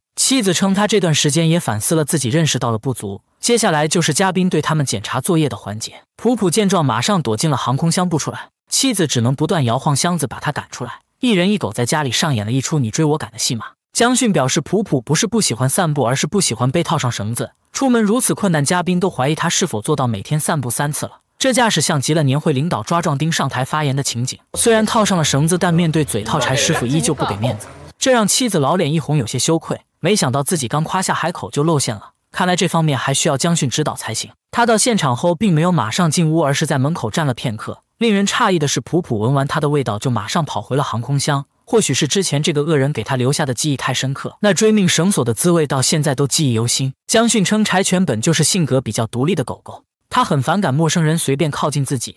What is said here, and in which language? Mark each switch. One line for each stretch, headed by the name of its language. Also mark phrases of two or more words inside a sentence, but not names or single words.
Chinese: 妻子稱他這段時間也反思了自己，認識到了不足。接下來就是嘉賓對他們檢查作業的環節。普普見狀馬上躲進了航空箱不出來，妻子只能不斷搖晃箱子把他趕出來。一人一狗在家裡上演了一出你追我趕的戲碼。江迅表示，普普不是不喜歡散步，而是不喜歡被套上繩子。出門如此困難，嘉賓都懷疑他是否做到每天散步3次了。這架勢像極了年會領導抓壯丁上台發言的情景。雖然套上了繩子，但面對嘴套，柴師傅依舊不給面子，這讓妻子老臉一紅，有些羞愧。沒想到自己剛誇下海口就露餡了，看來這方面還需要江迅指導才行。他到現場後並沒有馬上進屋，而是在門口站了片刻。令人詫異的是，普普聞完他的味道就馬上跑回了航空箱。或許是之前這個惡人給他留下的記憶太深刻，那追命繩索的滋味到現在都記憶猶新。江迅稱，柴犬本就是性格比較獨立的狗狗，他很反感陌生人隨便靠近自己。